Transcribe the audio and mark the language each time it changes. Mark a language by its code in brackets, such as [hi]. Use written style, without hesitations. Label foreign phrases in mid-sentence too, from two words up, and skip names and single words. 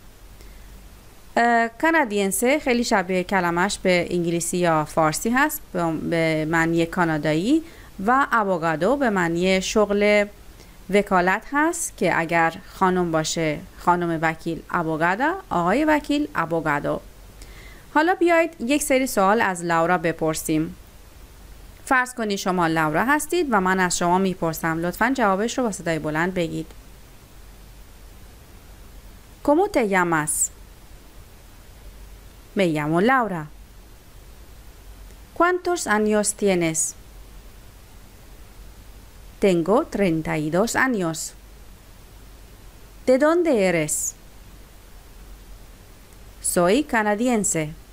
[fa] کانادینسه خیلی شبیه کلمش به انگلیسی یا فارسی هست به معنی کانادایی و ابوگادو به معنی شغل وکالت هست که اگر خانم باشه خانم وکیل ابوگادا، آقای وکیل ابوگادو. حالا بیایید یک سری سوال از لاورا بپرسیم. فرض کنید شما لاورا هستید و من از شما میپرسم. لطفاً جوابش رو با صدای بلند بگید. [es] ¿Cómo te llamas? Me llamo Laura. ¿Cuántos años tienes? Tengo 32 años. ¿De dónde eres? Soy canadiense.